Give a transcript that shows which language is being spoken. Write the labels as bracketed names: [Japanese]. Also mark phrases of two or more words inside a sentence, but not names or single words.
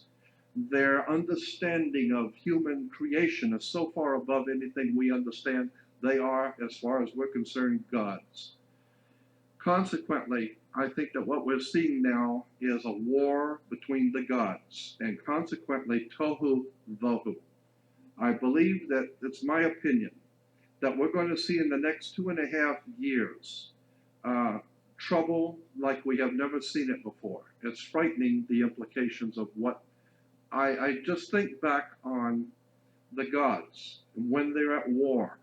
[English] Their understanding of human creation is so far above anything we understand. They are, as far as we're concerned, gods. Consequently, I think that what we're seeing now is a war between the gods, and consequently, tohu vohu. I believe that it's my opinion that we're going to see in the next 2.5 years trouble like we have never seen it before. It's frightening, the implications of what I just think back on the gods when they're at war.